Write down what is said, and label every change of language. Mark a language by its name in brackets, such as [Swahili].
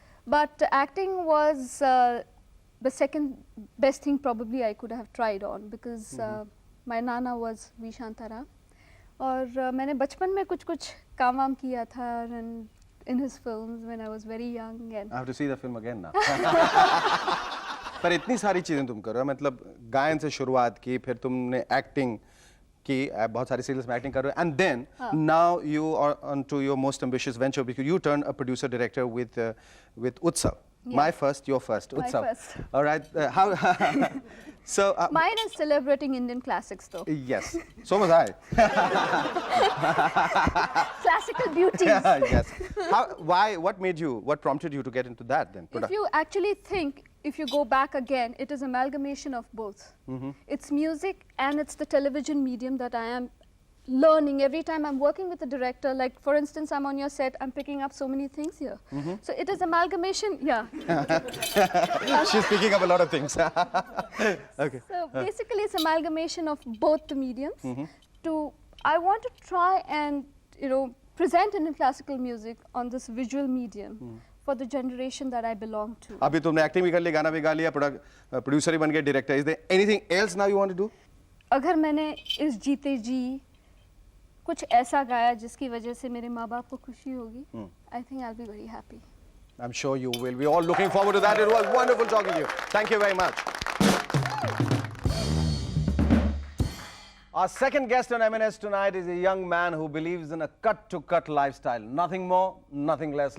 [English] But acting was the second best thing probably I could have tried on, because my nana was V. Shantara. [Hindi] और मैंने बचपन में कुछ काम वाम किया था [English] and in his films when I was very young and I have to see the film again now. [Hindi] पर इतनी सारी चीजें तुम कर रहे हो, मतलब गायन से शुरुआत की, फिर तुमने एक्टिंग की, बहुत सारी सीरियल्स में एक्टिंग कर रहे हो, [English] and then now you are onto your most ambitious venture because you turn a producer director with Utsav. Yeah. My first, your first, My Utsav. first. All right. How? So. mine is celebrating Indian classics though. Yes. So was I. Classical beauties. Yes. How? Why? What made you? What prompted you to get into that then? If you actually think, if you go back again, it is amalgamation of both. It's music and it's the television medium that I am learning every time I'm working with a director. Like for instance, I'm on your set, I'm picking up so many things here. So it is amalgamation, yeah. She's picking up a lot of things. Okay. So basically it's amalgamation of both the mediums. I want to try and, present Indian classical music on this visual medium for the generation that I belong to. [Hindi] अभी तुमने acting भी कर ली, गाना भी गा लिया, producer भी बन गए, director. [English] Is there anything else now you want to do? [Hindi] अगर मैंने इस जीते जी कुछ ऐसा गाया जिसकी वजह से मेरे माँ बाप को खुशी होगी, [English] I think I'll be very happy. I'm sure you will. We're all looking forward to that. It was wonderful talking to you. Thank you very much. Our second guest on M&S tonight is a young man who believes in a cut-to-cut lifestyle. Nothing more, nothing less.